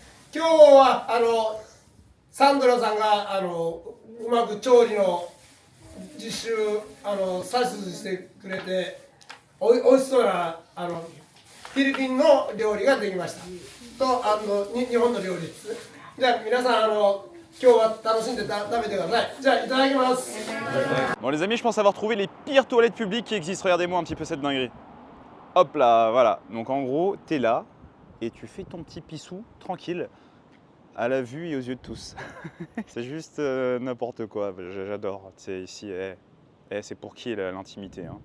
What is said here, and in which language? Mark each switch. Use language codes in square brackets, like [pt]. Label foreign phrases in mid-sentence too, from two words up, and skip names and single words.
[ja] 今日はサンドラさんがうまく調理の実習指図してくれておいしそうなフィリピンの料理ができましたと日本の料理です。じゃあ皆さん今日は楽しんで食べてください。じゃあいただきます。 [fr] Bon les amis, je pense avoir trouvé les pires toilettes publiques qui existent. Regardez-moi un petit peu cette dinguerie. Hop là, voilà. Donc en gros, t'es là et tu fais ton petit pissou tranquille à la vue et aux yeux de tous. C'est juste n'importe quoi. J'adore. C'est ici, c'est pour qui l'intimité hein.